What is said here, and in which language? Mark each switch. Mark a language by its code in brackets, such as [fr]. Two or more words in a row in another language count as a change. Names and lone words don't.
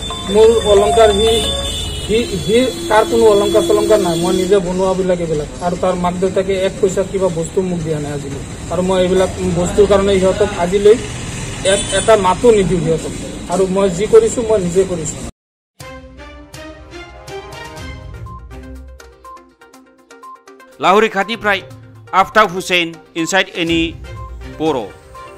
[as] মোৰ অলংকাৰ সি তাৰ কোনো অলংকাৰ চলংকাৰ নাই। মই নিজে বনোৱাবিলাক এইবিলাক। আৰু তাৰ মাক দেউতাকে 1 পইচা কিবা বস্তু মোক দিয়া নাই আজিলৈ। আৰু মই এইবিলাক বস্তুৰ কাৰণে সিহঁতক আজিলৈ এটা মাতো নিদিওঁ সিহঁতক। আৰু মই যি কৰিছোঁ মই নিজে কৰিছোঁ। [brx] लाहौरीघाटनिफ्राय आफ्ताब हुसैन, इनसाइड एनी बर'।